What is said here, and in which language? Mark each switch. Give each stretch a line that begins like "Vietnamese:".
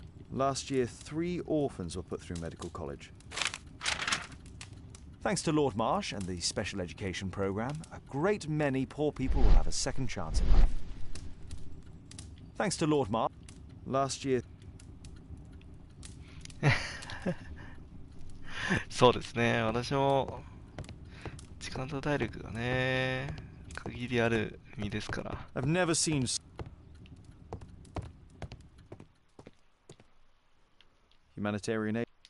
English: Last year, 3 orphans were put through medical college. Thanks to Lord Marsh and the special education program, a great many poor people will have a second chance in life. Thanks to Lord Marsh, last year...
Japanese: そうですね。私も時間と体力がね、限りある身ですから。
English: I've never seen humanitarian aid.